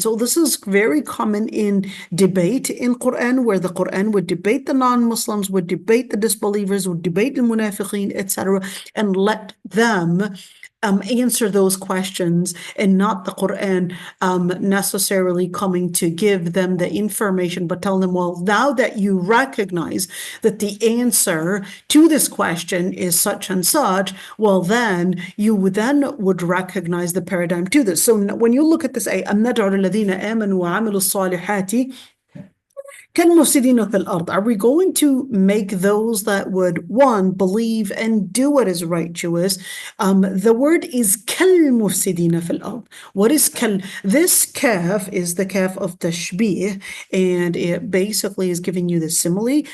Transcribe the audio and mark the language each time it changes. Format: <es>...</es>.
<en>So this is very common in debate in Quran, where the Quran would debate the non-Muslims, would debate the disbelievers, would debate the munafiqeen, etc., and let them answer those questions, and not the Quran necessarily coming to give them the information, but tell them, well, now that you recognize that the answer to this question is such and such, well, then you would recognize the paradigm to this. So when you look at this,</en> <ar>أَمْ نَجْعَلُ الَّذِينَ آمَنُوا وَعَمِلُوا الصَّالِحَاتِ كالمفسدين في الأرض.</ar> <en>Are we going to make those that would, one, believe and do what is righteous? The word is</en> <ar>كالمفسدين في الأرض.</ar> <en>What is kal? This kaf is the kaf of tashbih, and it basically is giving you the simile.</en>